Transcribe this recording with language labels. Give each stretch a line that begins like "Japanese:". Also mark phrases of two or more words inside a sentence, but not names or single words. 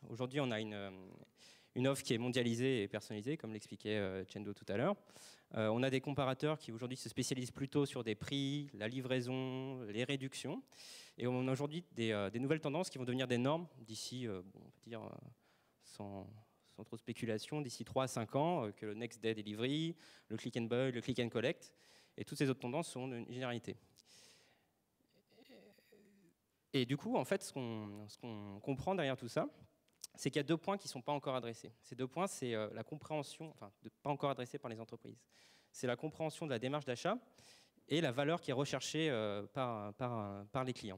French: Aujourd'hui, on a une offre qui est mondialisée et personnalisée, comme l'expliquait Chendo tout à l'heure. On a des comparateurs qui aujourd'hui se spécialisent plutôt sur des prix, la livraison, les réductions. Et on a aujourd'hui des nouvelles tendances qui vont devenir des normes d'ici, on va dire, sans trop de spéculation, d'ici 3 à 5 ans, que le
English: Next Day Delivery,
French: le
English: Click and Buy,
French: le
English: Click and Collect,
French: et toutes ces autres tendances seront une généralité. Et du coup, en fait, ce qu'on comprend derrière tout ça, c'est qu'il y a 2 points qui ne sont pas encore adressés. Ces 2 points, c'est la compréhension, enfin, pas encore adressés par les entreprises. C'est la compréhension de la démarche d'achat et la valeur qui est recherchée par les clients.